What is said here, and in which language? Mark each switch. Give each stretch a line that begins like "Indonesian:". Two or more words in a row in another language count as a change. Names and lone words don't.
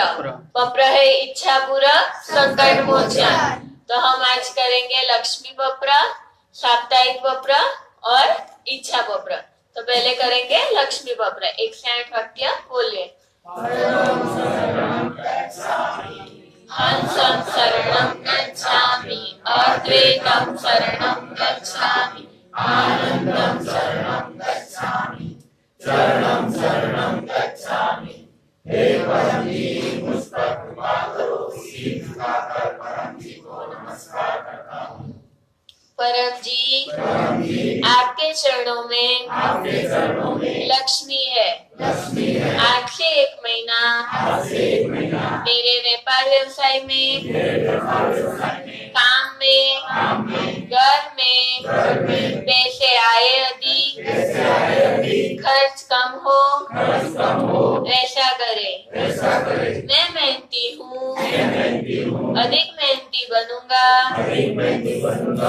Hindi: पप्र है इच्छा पूरक संकट मोचन। तो हम आज करेंगे लक्ष्मी पप्र, साप्ताहिक पप्र और इच्छा पप्र। तो पहले करेंगे लक्ष्मी पप्र। 1 से 8 वाक्य बोलिए।
Pali: हंसं शरणं गच्छामि, अद्वैतं शरणं गच्छामि, आनंदं शरणं गच्छामि, चरणं शरणं गच्छामि।
Hindi: हे परम जी, मुझ पर कृपा करो, सिर झुकाकर परम जी को नमस्कार करता हूँ। परम जी, आपके चरणों में लक्ष्मी है। 8 से 1 महीना मेरे व्यापार व्यवसाय में, काम में, घर में पैसे आए अधिक, खर्च कम हो, ऐसा अधिक मेहनती बनूंगा।